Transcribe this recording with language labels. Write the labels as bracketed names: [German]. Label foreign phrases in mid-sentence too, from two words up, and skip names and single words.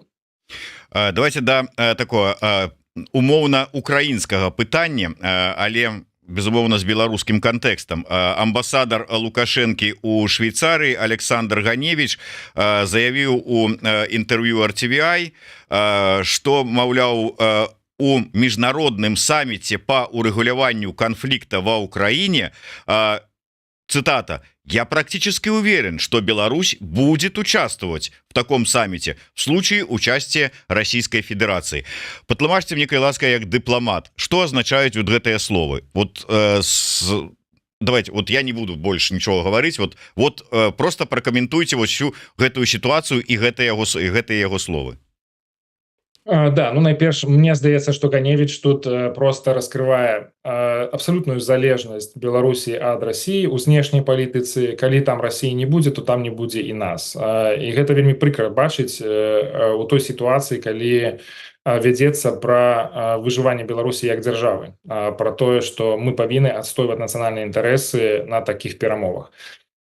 [Russian] Давайте да такого [Belarusian] умоўна украінскага пытання, але безумоўна з беларускім кантэкстам. Амбасадар Лукашэнкі у Швейцарыі Александр Ганевич заявіў у інтэрв'ю RTVI, што, маўляў, [Russian] у международном саммите по урегулированию конфликта во Украине, цитата, «Я практически уверен, что Беларусь будет участвовать в таком саммите в случае участия Российской Федерации». [Belarusian] Патлумачьте мне, калі ласка, як дипломат, [Russian] что означают [Belarusian] вот гэтыя словы? [Russian] Вот давайте, вот я не буду больше ничего говорить, вот просто прокомментуйте вот всю гэтую ситуацию и гэтыя его словы. [Belarusian] Да, ну найперш, мне здаецца, што Ганевич тут просто раскрывае абсалютную залежнасць Беларусі ад Расіі ў знешняй палітыцы. Калі там Расіі не будзе, то там не будзе і нас. І гэта вельмі прыкра бачыць у той сітуацыі, калі вядзецца пра выжыванне Беларусі як дзяржавы, пра тое, што мы павінны адстойваць нацыянальныя інтарэсы на такіх перамовах.